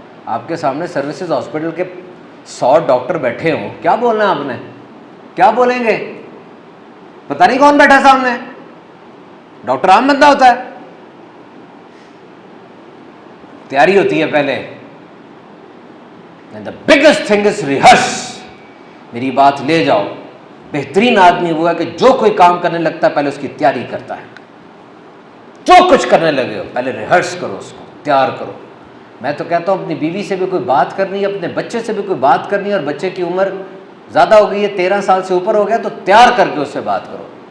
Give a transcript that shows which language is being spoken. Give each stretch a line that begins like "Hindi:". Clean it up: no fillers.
Urdu: آپ کے سامنے سروسز ہاسپٹل کے 100 ڈاکٹر بیٹھے ہوں, کیا بولنا ہے آپ نے؟ کیا بولیں گے؟ پتہ نہیں کون بیٹھا سامنے. ڈاکٹر عام بندہ ہوتا ہے, تیاری ہوتی ہے پہلے.
English: the biggest thing is rehearse.
Urdu: میری بات لے جاؤ. بہترین آدمی وہ ہے کہ جو کوئی کام کرنے لگتا ہے پہلے اس کی تیاری کرتا ہے. جو کچھ کرنے لگے ہو پہلے ریہرس کرو, اس کو تیار کرو. میں تو کہتا ہوں اپنی بیوی سے بھی کوئی بات کرنی ہے, اپنے بچے سے بھی کوئی بات کرنی ہے, اور بچے کی عمر زیادہ ہو گئی ہے, 13 سال سے اوپر ہو گیا, تو تیار کر کے اس سے بات کرو.